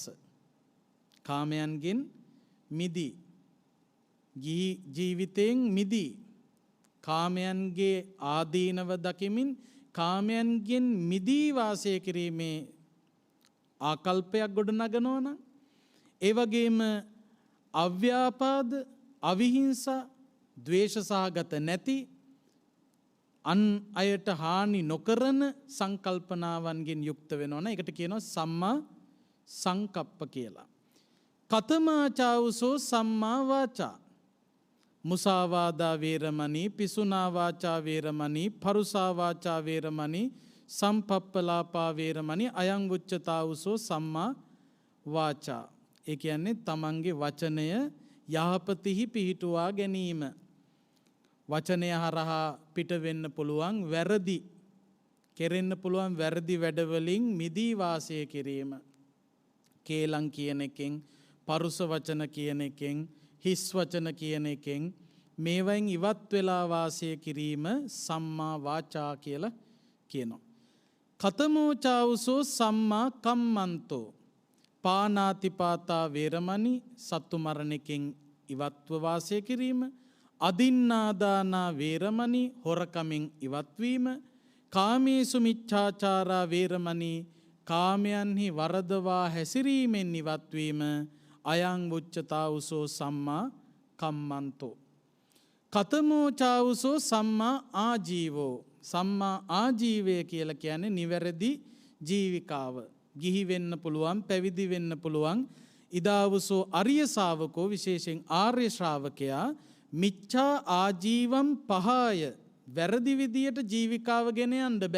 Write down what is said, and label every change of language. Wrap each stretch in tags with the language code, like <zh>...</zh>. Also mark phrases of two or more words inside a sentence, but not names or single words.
<si>කාමයන්ගෙන් මිදී, ජීවිතයෙන් මිදී, කාමයන්ගේ ආදීනව දකිමින් කාමයන්ගෙන් මිදී වාසය කිරීමේ ආකල්පයක් ගොඩ නගනවා නම්, ඒ වගේම අව්‍යාපාද, අවිහිංසා, ද්වේෂ සහගත නැති, අන් අයට හානි නොකරන සංකල්පනාවන්ගෙන් යුක්ත වෙනවා. ඒකට කියනවා</si> <pi>සම්මා සංකප්ප</pi> <si>කියලා.</si> <pi>කතමා චාවුසෝ සම්මා වාචා. මුසාවාදා වේරමණී, පිසුනා වාචා වේරමණී, පරුසා වාචා වේරමණී, සම්පප්පලාපා වේරමණී අයං උච්චතාවුසෝ සම්මා වාචා.</pi> <si>ඒ කියන්නේ තමන්ගේ වචනය යහපතිහි පිහිටුවා ගැනීම. වචනය හරහා පිට වෙන්න පුළුවන් වැරදි, කෙරෙන්න පුළුවන් වැරදි වැඩවලින් මිදී වාසය කිරීම. කේලම් කියන එකෙන්, පරුස වචන කියන එකෙන්, හිස් වචන කියන එකෙන් මේවෙන් ඉවත් වෙලා වාසය කිරීම</si> <pi>සම්මා වාචා</pi> <si>කියලා කියනවා.</si> <pi>කතමෝ චාවුසෝ සම්මා කම්මන්තෝ. පානාතිපාතා වේරමණී,</pi> <si>සත්තු මරණකින් ඉවත්ව වාසය කිරීම.</si> <pi>අදින්නාදානා වේරමණී,</pi> <si>හොරකමින් ඉවත්වීම.</si> <pi>කාමේසු මිච්ඡාචාරා වේරමණී,</pi> <si>කාමයන්හි වරදවා හැසිරීමෙන් ඉවත්වීම.</si> <pi>අයං උච්චතාවුසෝ සම්මා කම්මන්තෝ. කතමෝ චාවුසෝ සම්මා ආජීවෝ.</pi> <si>සම්මා ආජීවය කියලා කියන්නේ නිවැරදි ජීවිකාව. ගිහි වෙන්න පුළුවන්, පැවිදි වෙන්න පුළුවන්.</si> <pi>ඉදාවසෝ අරිය ශාවකෝ</pi> <si>විශේෂයෙන් ආර්ය ශ්‍රාවකයා</si> <pi>මිච්ඡා ආජීවම් පහය</pi> <si>වැරදි විදියට ජීවිකාව ගෙන යන්න බෑ.</si>